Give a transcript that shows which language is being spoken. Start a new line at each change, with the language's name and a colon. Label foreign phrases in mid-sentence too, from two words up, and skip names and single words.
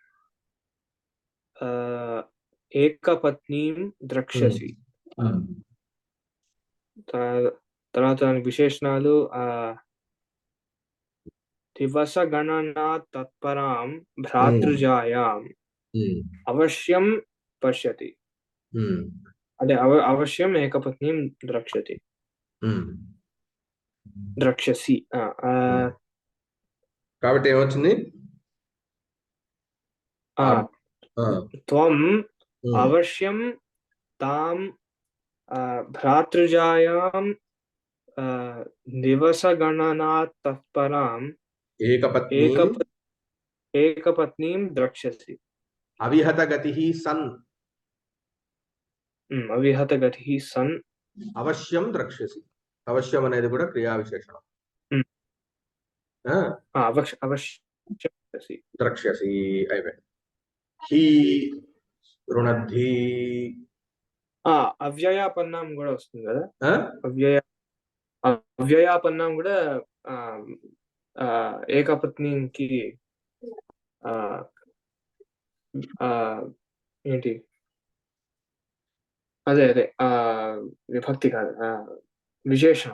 Sanskrit: ఏకపత్నీం ద్రక్ష్యసి
Telugu: తర్వాత విశేషణాలు
Sanskrit: దివసగణనా తత్పరాం భ్రాతృజాయాం అవశ్యం పశ్యతి అంటే అవశ్యం ఏకపత్నీం ద్రక్ష్యతి ద్రక్ష్యసి
Telugu: కాబట్టి ఏమొచ్చింది
Sanskrit: त्वम् अवश्यं तां भ्रातृजायां दिवसगणनात् तत्पराम् एकपत्नीं द्रक्ष्यसि। अविहतगतिः सन् अविहतगतिः सन् अवश्यं द्रक्ष्यसि। अवश्यम
Telugu: అనేది కూడా క్రియా విశేషణం.
Sanskrit: अवश्यं द्रक्ष्यसि అయిపోయింది. హి రుణద్ధి
Telugu: అవ్యయాపన్నం కూడా వస్తుంది కదా. అవ్యయాపన్నం కూడా ఏకపత్నికి ఏంటి అదే అదే విభక్తి కాదు విశేషణం.